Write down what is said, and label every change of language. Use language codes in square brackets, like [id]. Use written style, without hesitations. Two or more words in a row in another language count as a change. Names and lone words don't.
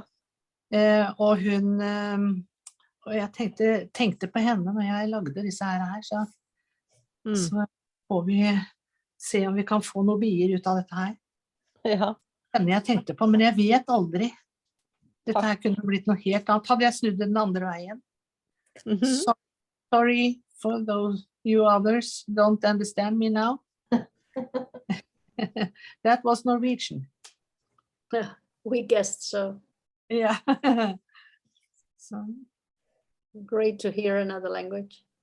[no] Og jeg tenkte på henne når jeg lagde disse her, så får vi se om vi kan få noen bier ut av dette her. Ja. Henne jeg tenkte på, men jeg vet aldri. Dette her kunne blitt noe helt annet. Hadde jeg snudd den andre veien. [en] Sorry for those you others don't understand me now. That was Norwegian. We guessed so. Yeah. So great to hear another language.